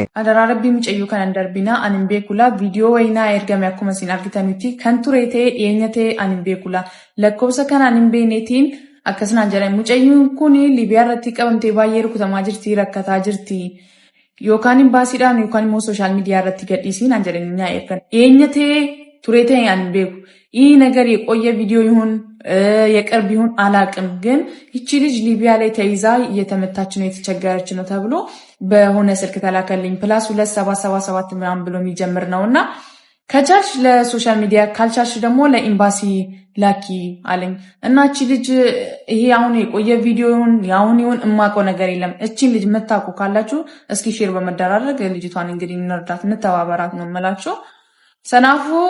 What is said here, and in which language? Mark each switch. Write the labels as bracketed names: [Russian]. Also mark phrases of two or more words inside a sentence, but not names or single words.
[Oromo] Adaraa rabbii mucayyoo kanan darbinaa anin beekula viidiyoo wayinaa ergame akkuma isin argitanitti kan ture ta'e dhiyeenya ta'e anin beekula lakkoofsa kana anin beenetiin akkasumaan jedhan mucayyoon kun Libiyaa irratti qabamtee baay'ee rukutamaa jirti rakkataa jirti yookaan imbaasiidhaan yookaan immoo sooshaal miidiyaa irratti gadhiisiin an jedhanii ergan dhiyeenya ta'e ture ta'e anin beeku [Amharic] ይህ ነገር የቆየ ቪዲዮ ይሁን የቅርብ ይሁን አላቅም ግን እቺ ልጅ ሊቢያ ላይ ተይዛ እየተመታች ነው የተቸገረች ነው ተብሎ በሆነ ስልክ ተላከልኝ ፕላስ 2777 ምናምን ብሎ የሚጀምር ነውና ከቻልሽ ለሶሻል ሚዲያ ካልቻልሽ ደግሞ ለኤምባሲ ላኪ አለኝ እና እቺ ልጅ ይሄ አሁን የቆየ ቪዲዮ ይሁን ያሁን ይሁን እማቆ ነገር የለም እቺ ልጅ መታቁ ካላችሁ እስኪ ሼር በመደራረግ ልጅቷን እንግዲህ እንርዳት እንተባበራት ነው መላችሁ ሰናፉ